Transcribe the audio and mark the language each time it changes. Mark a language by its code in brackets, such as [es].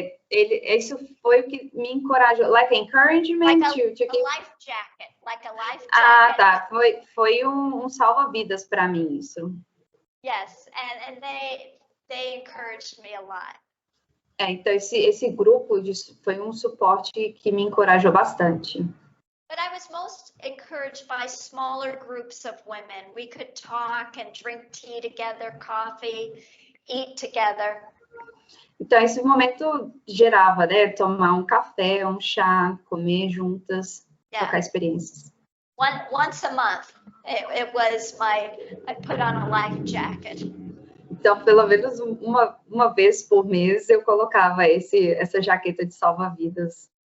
[pt] Isso foi o que me encorajou. [en] Like encouragement like to keep... life jacket, like a life jacket. [pt] Tá. Foi salva-vidas para mim isso. [en] Yes, and they encouraged me a lot. [pt] Então esse grupo foi um suporte que me encorajou bastante. [en] But I was most encouraged by smaller groups of women. We could talk and drink tea together, coffee, eat together. [pt] Então esse momento gerava, né, tomar um café, um chá, comer juntas, trocar experiências. [en] Once a month, it was I put on a life jacket. [pt] Então, pelo menos uma vez por mês eu colocava essa jaqueta de salva-vidas.